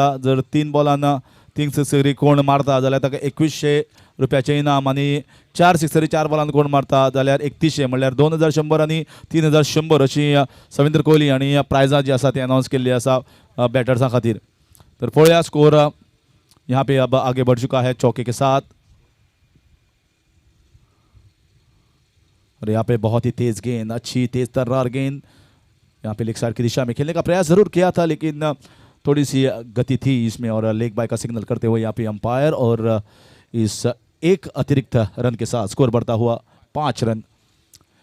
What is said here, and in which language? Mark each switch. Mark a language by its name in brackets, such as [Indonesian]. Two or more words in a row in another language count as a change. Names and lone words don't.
[Konkani] जर 3 बॉलान 3 सिक्सरी कोण मारता जाल्यार ताका 2100 रुपयाचें इनाम आनी 4 सिक्सरी 4 बॉलान कोण मारता जाल्यार 3100 म्हणल्यार 2100 आनी 3100 अशी सविंदर कोहली हांणी प्रायजां जी आसा ती अनावन्स केल्ली आसा बॅटर्सां खातीर. तर पळया [Hindi] स्कोर यहाँ पे अब आगे बढ़ चुका है चौके के साथ. और यहाँ पे बहुत ही तेज गेंद, अच्छी तेज तर्रार गेंद यहाँ पे लेग साइड की दिशा में खेलने का प्रयास जरूर किया था लेकिन थोड़ी सी गति थी इसमें और लेग बाय का सिग्नल करते हुए यहाँ पे अंपायर और इस एक अतिरिक्त रन के साथ स्कोर बढ़ता हुआ 5 रन.